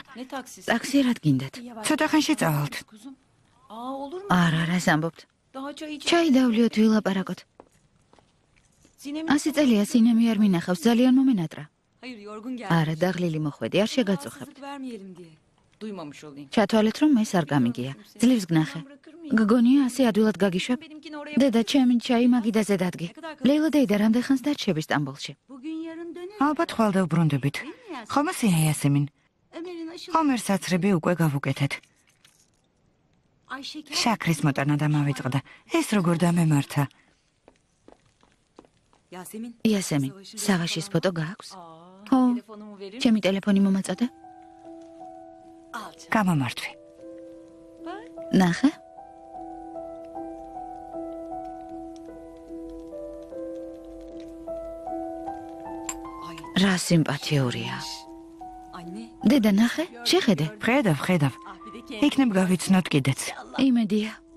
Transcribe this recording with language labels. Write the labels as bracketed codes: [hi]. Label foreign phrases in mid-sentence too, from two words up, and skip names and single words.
[tr] Ne taksisi? [ka] ტაქსი რად გინდათ? ცოტა ხანში წავალთ. [tr] Kuzum. Aa olur mu? [ka] არა, რას ამბობთ? [tr] Daha çay iç. [ka] ჩაი დავლიოთ, ვილაპარაკოთ. [tr] Sinem. [ka] 100 წელია სინემი არ მინახავს, ძალიან მომენატრა. [tr] Hayır yorgun geldi. [ka] არა, დაღლილი მოხვედი, არ შეგაწუხებ. [tr] Rahatsızlık vermeyelim diye. Duymamış olayım. [ka] ჩათვალეთ რომ ეს არ გამიგია. ძლივს გნახე. გგონია ასე ადვილად გაგიშვებ? [tr] Benimkini oraya [ka] დედა, ჩემი ჩაი მაგიდაზე დადგე. ლეილა დეიდა რამდენ ხანს დარჩები სტამბოლში? [tr] bugün yarın döner. [ka] ალბათ ხვალ დავბრუნდებით. ხომასია იასემინ. [tr] Ömer'in aşı. [ka] ხომერ საცრები უკვე გავუკეთეთ. [tr] Ayşe. [ka] შაქრის მოტანა დამავიწყდა. ეს როგორ დამემართა? [tr] Yasemin. [ka] იასემინ, სავაშის ფოტო გააქვს? ხო, [tr] Telefonumu verir. [ka] ჩემი ტელეფონი მომაწოდე. [tr] Al. [ka] გამომართვი. ნახე? [tr] Ay [ka] რა სიმპათიურია. [tr] anne. [ka] დედა, ნახე? შეხედე. ხედავ. [tr] Ah bir de kendi. [ka] იქნებ გავიცნოთ კიდეც. იმედია.